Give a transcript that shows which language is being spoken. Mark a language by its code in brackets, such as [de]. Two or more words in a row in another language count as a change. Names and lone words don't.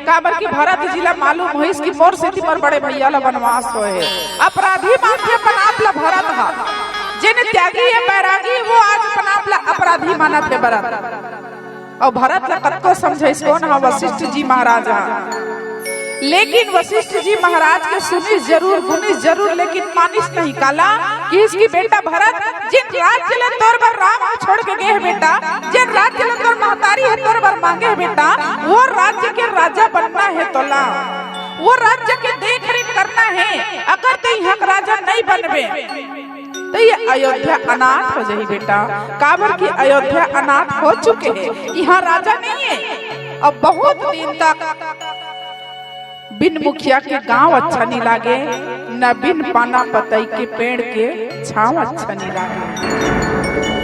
[hne] काबर की भरत जिला मालूम हो इसकी मोर से मोर बड़े भैया ला वनवास होए, अपराधी मानते पनाप ला भरत हा, जिन त्यागी है बैरागी वो आज पनाप ला अपराधी माना थे भरत। और भरत ला कत्को समझे इसको ना वशिष्ठ जी महाराज हा, लेकिन वशिष्ठ जी महाराज के सुनिस जरूर गुनिस जरूर, लेकिन मानिस नहीं काला कि इसकी बेटा भरत जिन राज्य ले तोर बर राम छोड़ के गए है बेटा, जिन राज्य ले तोर महतारी है तोर बर मांगे है बेटा, वो राज्य के राजा बनना है तोला, वो राज्य के देख रेख करना है। अगर तो यहाँ राजा नहीं बनबे तो ये अयोध्या अनाथ हो जाए बेटा। काबर की अयोध्या अनाथ हो चुके हैं, यहाँ राजा नहीं है। अब बहुत दिन तक बिन मुखिया के गांव अच्छा नहीं लागे, न बिन पाना पतई के पेड़ के छांव अच्छा नहीं लागे।